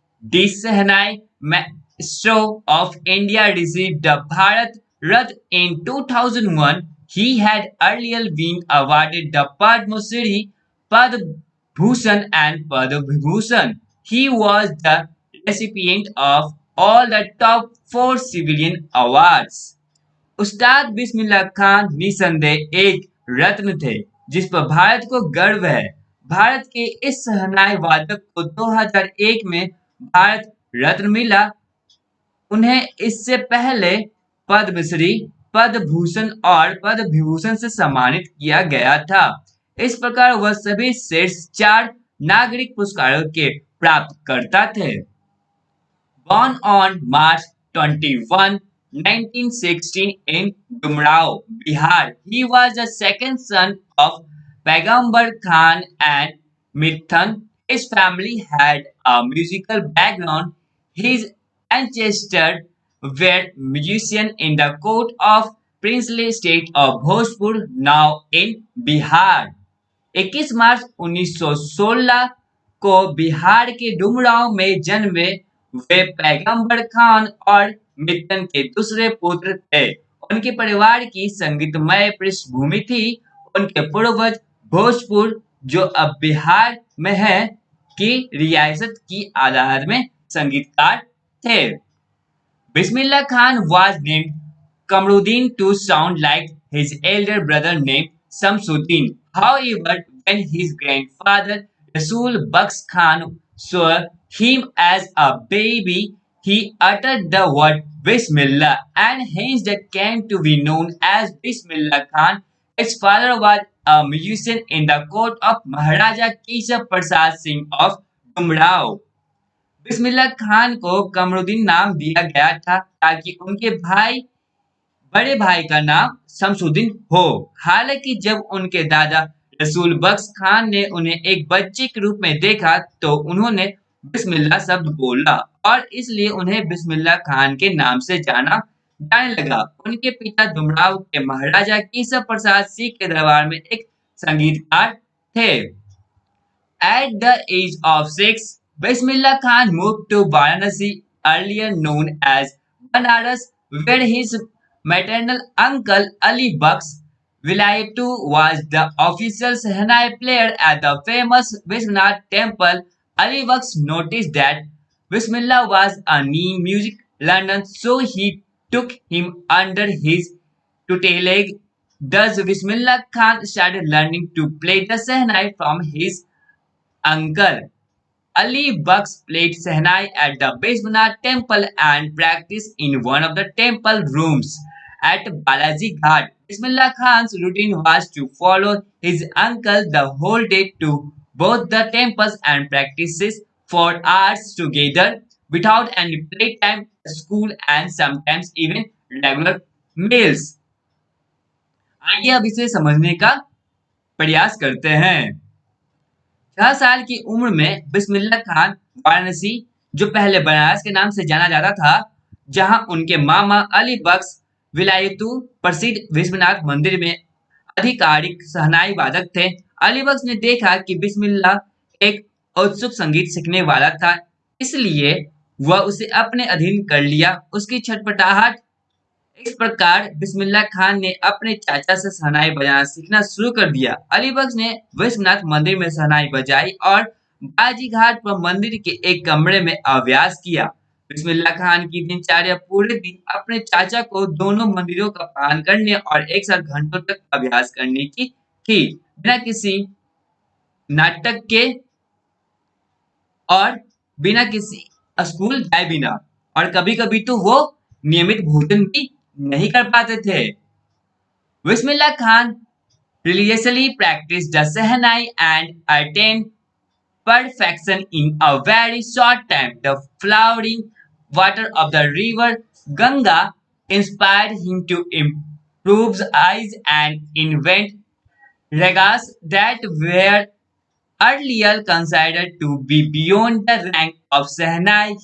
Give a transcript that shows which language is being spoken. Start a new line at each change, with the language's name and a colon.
English: This Sehnai Maestro of India received the Bharat Ratna in 2001. He had earlier been awarded the Padma Shri, Padma Bhushan and Padma Vibhushan. He was the recipient of all the top 4 civilian awards.
Hindi: उस्ताद बिस्मिल्लाह खान निसंदेह एक रत्न थे जिस पर भारत को गर्व है। भारत के इस शहनाई वादक को 2001 में भारत रत्न मिला। उन्हें इससे पहले पद्मश्री, पद्म भूषण और पद्म विभूषण से सम्मानित किया गया था। इस प्रकार वह सभी शीर्ष 4 नागरिक पुरस्कारों के प्राप्तकर्ता थे।
English: Born on March 21, 1916 in Dumrao, Bihar, he was the second son of Paigambar Khan and Mithan. His family had a musical background. His ancestors were musicians in the court of princely state of Bhojpur, now in Bihar.
Hindi: 21 मार्च 1916 को बिहार के डुमरांव में जन्मे वे पैगंबर खान और मित्तन के दूसरे पुत्र थे। उनके परिवार की संगीतमय पृष्ठभूमि थी। उनके पूर्वज भोजपुर, जो अब बिहार में है, की रियासत की आधार में संगीतकार थे।
English: Bismillah Khan was named Kamruddin to sound like his elder brother named Samsuddin. However, when his grandfather Rasul Bux Khan saw him as a baby, he uttered the word Bismillah and hence that came to be known as Bismillah Khan. His father was a musician in the court of Maharaja Keshav Prasad Singh of Dumrao.
Hindi: Bismillah Khan को कमरुद्दीन नाम दिया गया था ताकि उनके बड़े भाई का नाम शमसुद्दीन हो। हालांकि जब उनके दादा रसूल बख्श खान ने उन्हें एक बच्चे के रूप में देखा तो उन्होंने बिस्मिल्लाह शब्द बोला और इसलिए उन्हें बिस्मिल्लाह खान के नाम से जाने लगा। उनके पिता डुमराव के महाराजा केशव प्रसाद सिंह के दरबार में एक संगीतकार थे।
English: At the age of 6, Bismillah Khan moved to Varanasi, earlier known as Banaras, where his maternal uncle Ali Baksh Vilayatu was the official Sehnai player at the famous Vishwanath temple. Ali Baksh noticed that Bismillah was a new music learner, so he took him under his tutelage. Thus, Bismillah Khan started learning to play the Sehnai from his uncle. Ali Baksh played Sehnai at the Vishwanath temple and practiced in one of the temple rooms. At Balaji Ghat, Bismillah Khan's routine was to follow his uncle the whole day to both the temples and practices for hours together without any playtime, school, and sometimes even regular meals.
Hindi: आइए अब इसे समझने का प्रयास करते हैं। 6 साल की उम्र में बिस्मिल्लाह खान वाराणसी, जो पहले बनारस के नाम से जाना जाता था, जहां उनके मामा अली बख्श विलायतू प्रसिद्ध विश्वनाथ मंदिर में आधिकारिक शहनाई वादक थे। अली बख्श ने देखा कि बिस्मिल्लाह एक उत्सुक संगीत सीखने वाला था, इसलिए वह उसे अपने अधीन कर लिया। उसकी छटपटाहट इस प्रकार बिस्मिल्लाह खान ने अपने चाचा से शहनाई बजाना सीखना शुरू कर दिया। अली बख्श ने विश्वनाथ मंदिर में शहनाई बजाई और बाजी घाट पर मंदिर के एक कमरे में अभ्यास किया। बिस्मिल्लाह खान की दिनचर्या पूरे दिन अपने चाचा को दोनों मंदिरों का पालन करने और एक साथ घंटों तक अभ्यास करने की थी, बिना किसी नाटक के और बिना किसी स्कूल जाए बिना। और कभी-कभी तो वो नियमित भोजन भी नहीं कर पाते थे।
English: Bismillah Khan religiously practiced the Sehnai and attained perfection in a very short time. The flowing water of the river Ganga inspired him to improve eyes and invent ragas that were earlier considered to be beyond the rank of Sehnai.